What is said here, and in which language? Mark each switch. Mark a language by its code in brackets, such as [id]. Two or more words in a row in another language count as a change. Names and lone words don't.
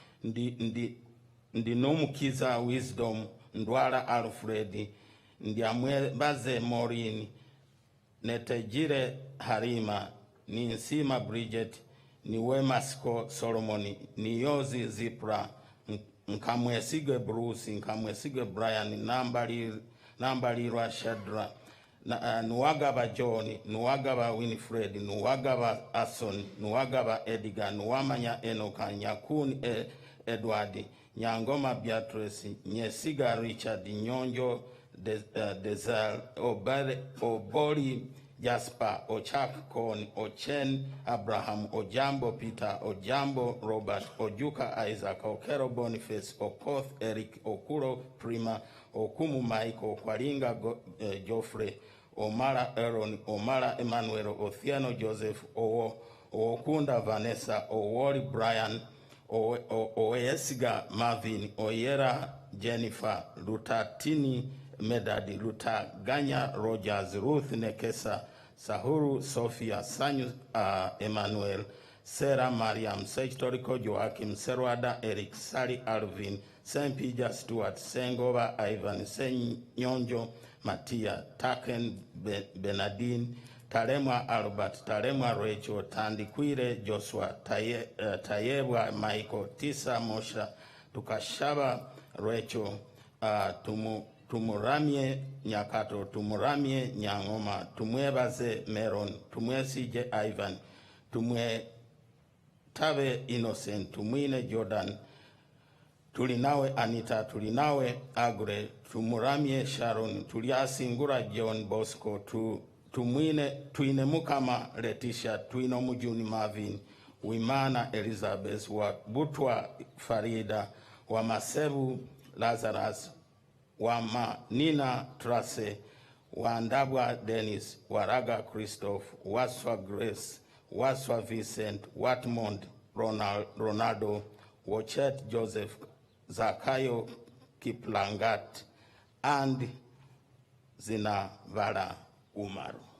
[en] Ndinumukiza Wisdom, Ndwala Alfred, Ndiamwebaze Maureen, Netejire Harima, Ninsima Bridget, Niwemasko Solomoni, Niyozi Zipra, Nkamwesige Bruce, Nkamwesige Brian, Nambalirwa Shadra, Nuwagaba John, Nuwagaba Winfred, Nuwagaba Ason, Nuwagaba Edgar, Nuwamanya Enoka, Nyakun Edward, Nyangoma Beatrice, Nyesiga Richard, Nyonjo Desal, Obori Jasper, Ochak Kon, Ochen Abraham, Ojambo Peter, Ojambo Robert, Ojuka Isaac, Okero Boniface, Okoth Eric, Okuro Prima, Okumu Mike, Okwaringa Geoffrey, Omara Aaron, Omara Emmanuel, Othiano Joseph, Okunda Vanessa, Owori Brian, Oesiga Marvin, Oyera Jennifer, Lutatini Medadi, Lutaganya Rogers, Ruth Nekesa, Sahuru Sophia, Sanyu Emmanuel, Sarah Mariam, Sechtoriko Joachim, Serwada Eric, Sari Alvin, Sempija Stuart, Sengova Ivan, Senyonjo Matia, Taken Benadine, Taremwa Albert, Taremwa Rachel, Tandikwire Joshua, Tayebwa Michael, Tisa Mosha, Tukashaba Rachel, Tumuramie Nyakato, Tumuramie Nyangoma, Tumwebaze Meron, Tumwesije Ivan, Tumwe Tabe Innocent, Tumwine Jordan, Tulinawe Anita, Tulinawe Agre, Tumuramie Sharon, Tuliasingura John Bosco, Tuine Mukama Letitia, Tuino Mujuni Marvin, Wimana Elizabeth, Butwa Farida, Wamasebu Lazarus, Nina Trace, Wandabwa Dennis, Waraga Christoph, Waswa Grace, Waswa Vincent, Watmond Ronaldo, Wochet Joseph, Zakayo Kiplangat, and Zinavala Umaru.